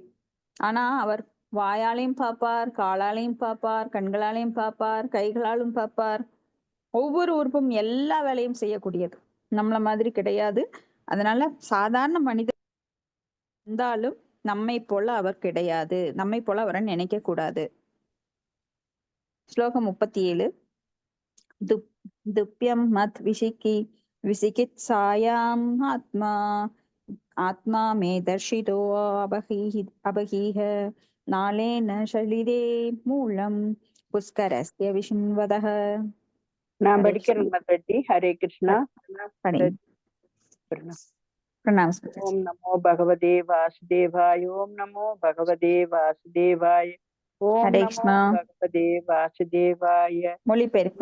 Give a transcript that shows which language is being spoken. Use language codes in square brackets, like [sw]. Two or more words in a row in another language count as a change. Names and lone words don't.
[ta] ஆனா அவர் வாயாலையும் பார்ப்பார், காலாலையும் பார்ப்பார், கண்களாலையும் பார்ப்பார், கைகளாலும் பார்ப்பார். ஒவ்வொரு உறுப்பும் எல்லா வேலையும் செய்யக்கூடியது. நம்மள மாதிரி கிடையாது. அதனால சாதாரண மனிதர் இருந்தாலும் நம்மை போல அவர் கிடையாது. நம்மை போல அவரை நினைக்க கூடாது. ஸ்லோகம் 37. [sa] दुप्यं मत् विचिकित्सायाम् आत्मा मे दर्शितो अबहिः नालेन शलिरे मूलं पुष्करस्य विष्णुवदः. [ta] நான் படிக்கிறேன் மாதாஜி. [sa] हरे कृष्ण. [ta] प्रणाम. [sa] ॐ नमो भगवते वासुदेवाय। ॐ नमो भगवते वासुदेवाय. ॐ नमो भगवते वासुदेवाय. [ta] மொழிபெயர்ப்பு.